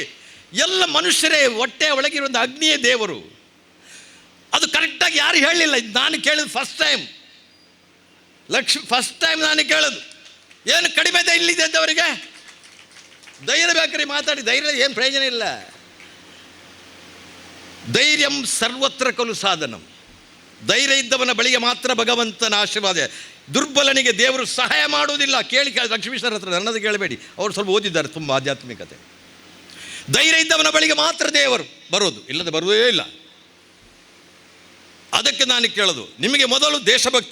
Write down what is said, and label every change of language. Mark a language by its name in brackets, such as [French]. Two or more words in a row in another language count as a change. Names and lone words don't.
[Kannada] ಎಲ್ಲ ಮನುಷ್ಯರೇ ಹೊಟ್ಟೆ ಒಳಗಿರುವಂಥ ಅಗ್ನಿಯೇ ದೇವರು. ಅದು ಕರೆಕ್ಟಾಗಿ ಯಾರು ಹೇಳಲಿಲ್ಲ. ನಾನು ಕೇಳಿದ್ದು [English] first time [Kannada] ನಾನು ಕೇಳೋದು. ಏನು ಕಡಿಮೆ ಇಲ್ಲಿದೆ ಅಂತ ಅವರಿಗೆ ಧೈರ್ಯ ಬೇಕ್ರಿ. ಮಾತಾಡಿ ಧೈರ್ಯ ಏನು ಪ್ರಯೋಜನ ಇಲ್ಲ. [Sanskrit] ಧೈರ್ಯಂ ಸರ್ವತ್ರ ಖಲು ಸಾಧನಂ. [Kannada] ಧೈರ್ಯ ಇದ್ದವನ ಬಳಿಗೆ ಮಾತ್ರ ಭಗವಂತನ ಆಶೀರ್ವಾದ. ದುರ್ಬಲನಿಗೆ ದೇವರು ಸಹಾಯ ಮಾಡುವುದಿಲ್ಲ. ಕೇಳಿ ಲಕ್ಷ್ಮೀಶ್ವರ ಹತ್ರ ನನ್ನದು ಕೇಳಬೇಡಿ, ಅವರು ಸ್ವಲ್ಪ ಓದಿದ್ದಾರೆ ತುಂಬ ಆಧ್ಯಾತ್ಮಿಕತೆ. ಧೈರ್ಯ ಇದ್ದವನ ಬಳಿಗೆ ಮಾತ್ರ ದೇವರು ಬರೋದು, ಇಲ್ಲದೆ ಬರುವುದೇ ಇಲ್ಲ. ಅದಕ್ಕೆ ನಾನು ಕೇಳೋದು, ನಿಮಗೆ ಮೊದಲು ದೇಶಭಕ್ತಿ.